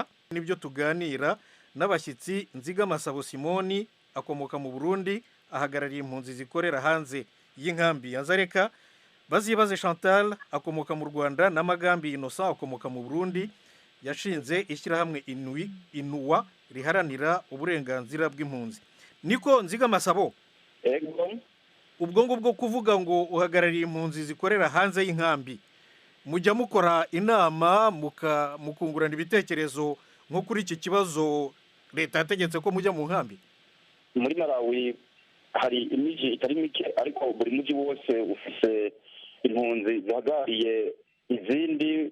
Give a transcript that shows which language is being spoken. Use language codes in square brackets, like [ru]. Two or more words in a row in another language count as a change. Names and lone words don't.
[rw] Nibyo tuganira n'abashyitsi. Nzigamasabo Simoni akomoka mu Burundi, ahagarariye impunzi zikorera hanze y'inkambi ya Dzareka. Bazibaze Chantal akomoka mu Rwanda na Magambi Innocent akomoka mu Burundi, yashinze ishyirahamwe Inuwa riharanira uburenganzira bw'impunzi. Niko Nzigamasabo, ubwo ngubwo kuvuga ngo uhagarariye impunzi zikorera hanze y'inkambi, mujya mukora inama mukungurana ibitekerezo nko kuri iki kibazo leta yategetse ko mujya mu nkambi? [rn] Muri Malawi hari imijyi itari mike, ariko buri mujyi wose ufise impunzi zihagarariye izindi.